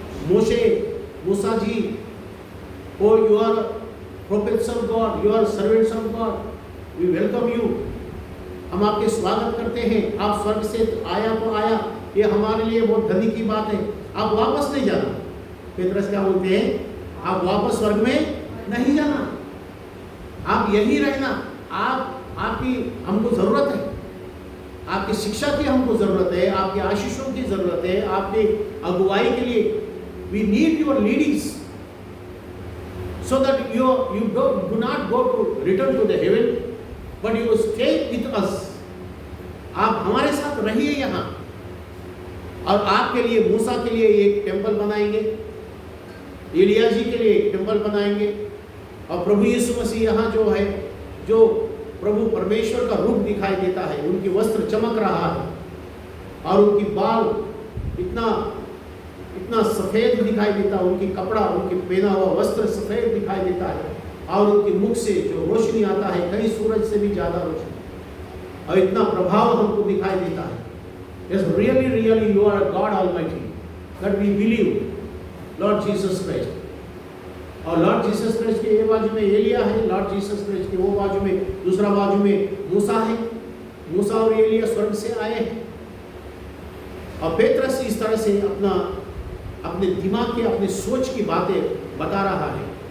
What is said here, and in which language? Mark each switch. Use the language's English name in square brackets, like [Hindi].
[Hindi] मूसा जी, और [English] you are prophets of God, you are servants of God, we welcome you, [Hindi] हम आपके स्वागत करते हैं, आप स्वर्ग से आया तो आया, ये हमारे लिए बहुत धनी की बात है, आप वापस नहीं जाना। पेत्रस क्या बोलते हैं? आप वापस स्वर्ग में नहीं जाना, आप यही रहना। आपकी हमको जरूरत है, आपकी शिक्षा की हमको जरूरत है, आपकी आशीषों की जरूरत है, आपकी अगुवाई के लिए [English] we need your leadings so that you do not go to return to the heaven but you stay with us। [Hindi] आप हमारे साथ रहिए यहाँ, और आपके लिए मूसा के लिए एक टेंपल बनाएंगे, एलिया जी के लिए एक टेंपल बनाएंगे, और प्रभु यीशु मसीह यहाँ जो है, जो प्रभु परमेश्वर का रूप दिखाई देता है, उनकी वस्त्र चमक रहा है और उनकी बाल इतना सफेद दिखाई देता है, उनकी कपड़ा, उनकी पहना हुआ वस्त्र सफेद दिखाई देता है, और उनके मुख से जो रोशनी आता है कहीं सूरज से भी ज्यादा रोशनी, और इतना प्रभाव हमको दिखाई देता है। [English] Yes, really you are God Almighty, that we believe Lord Jesus Christ। [Hindi] और लॉर्ड जीसस क्राइस्ट के ये बाजू में एलिया है, लॉर्ड जीसस क्राइस्ट के वो बाजू में, दूसरा बाजू में मूसा है। मूसा और एलिया स्वर्ग से आए हैं। और पेत्रस इस तरह से अपने दिमाग के, अपने सोच की बातें बता रहा है।